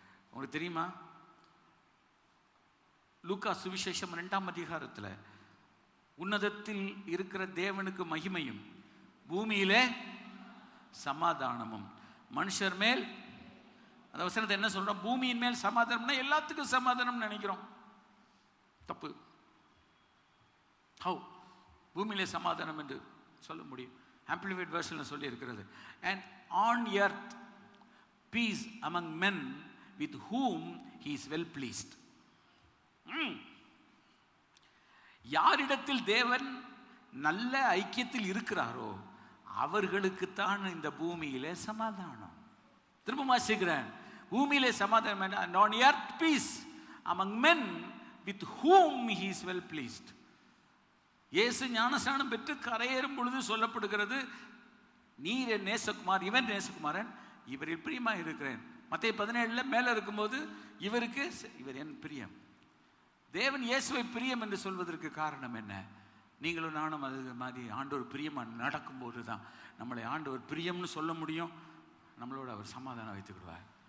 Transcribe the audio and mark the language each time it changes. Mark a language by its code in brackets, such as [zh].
[ta] உங்களுக்கு தெரியுமா, லூக்கா சுவிசேஷம் 2ஆம் அதிகாரத்தில் உன்னதத்தில் இருக்கிற தேவனுக்கு மகிமையும் பூமியிலே சமாதானமும் மனுஷர் மேல், அந்த வசனத்தை என்ன சொல்றோம்? பூமியின் மேல் சமாதானம்னா எல்லாத்துக்கும் சமாதானம் நினைக்கிறோம், தப்பு. [en] how [ta] பூமியிலே சமாதானம் என்று சொல்ல முடியும்? [en] amplified வெர்ஷன்ல [ta] சொல்லி இருக்கிறது, [en] and on earth peace among men with whom he is well pleased. [ta] யாரிடத்தில் தேவன் நல்ல ஐக்கியத்தில் இருக்கிறாரோ அவர்களுக்குத்தான் இந்த பூமியிலே சமாதானம். திரும்ப வாசிக்கிறேன், பூமியிலே சமாதானம், [en] and on earth peace among men with whom he is well pleased. [ta] இயேசு ஞானஸ்நானம் பெற்று கரையேறும் பொழுது சொல்லப்படுகிறது, நீர் என் நேசகுமார், இவன் நேசகுமாரன், இவரில் பிரியமாக இருக்கிறேன். மத்தேயு 17 மேலே இருக்கும்போது இவர் என் பிரியம். தேவன் இயேசுவை பிரியம் என்று சொல்வதற்கு காரணம் என்ன? நீங்களும் நானும் அது மாதிரி ஆண்டவர் பிரியமாக நடக்கும்போது தான் நம்மளை ஆண்டவர் பிரியம்னு சொல்ல முடியும், நம்மளோட அவர் சமாதானம் வைத்துக்கிடுவார்.